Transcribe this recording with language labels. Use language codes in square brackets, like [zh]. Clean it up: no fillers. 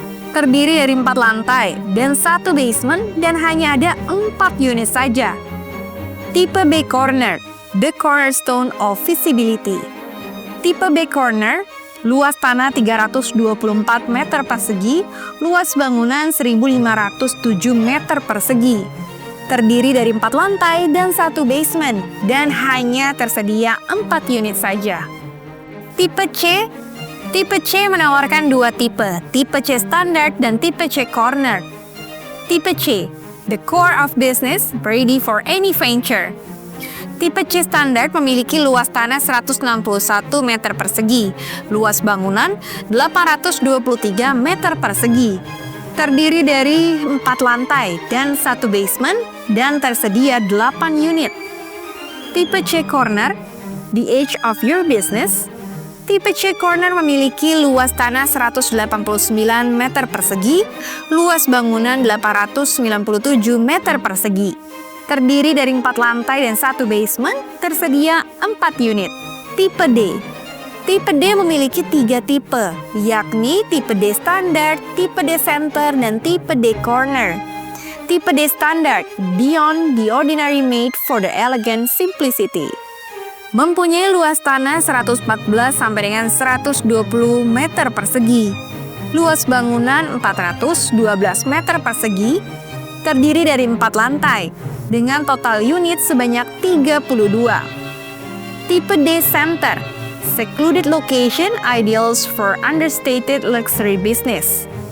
[id] Terdiri dari 4 lantai dan 1 basement dan hanya ada 4 unit saja. [en] Tipe B Corner, the cornerstone of visibility. [id] Tipe B Corner, luas tanah 324 meter persegi, luas bangunan 1.507 meter persegi. Terdiri dari 4 lantai dan 1 basement dan hanya tersedia 4 unit saja. Tipe C menawarkan 2 tipe C standard dan tipe C corner. [en] Tipe C, the core of business, ready for any venture. [id] Tipe C standard memiliki luas tanah 161 meter persegi, luas bangunan 823 meter persegi. Terdiri dari 4 lantai dan 1 basement dan tersedia 8 unit. [en] Tipe C corner, the edge of your business. [id] Tipe C Corner memiliki luas tanah 189 meter persegi, luas bangunan 897 meter persegi. Terdiri dari 4 lantai dan 1 basement, tersedia 4 unit. Tipe D. Tipe D memiliki 3 tipe, yakni tipe D Standard, tipe D Center, dan tipe D Corner. [en] Tipe D Standard, beyond the ordinary made for the elegant simplicity. [id] Mempunyai luas tanah 114 sampai dengan 120 meter persegi. Luas bangunan 412 meter persegi, terdiri dari 4 lantai, dengan total unit sebanyak 32. [en] Tipe D Center, secluded location ideals for understated luxury business.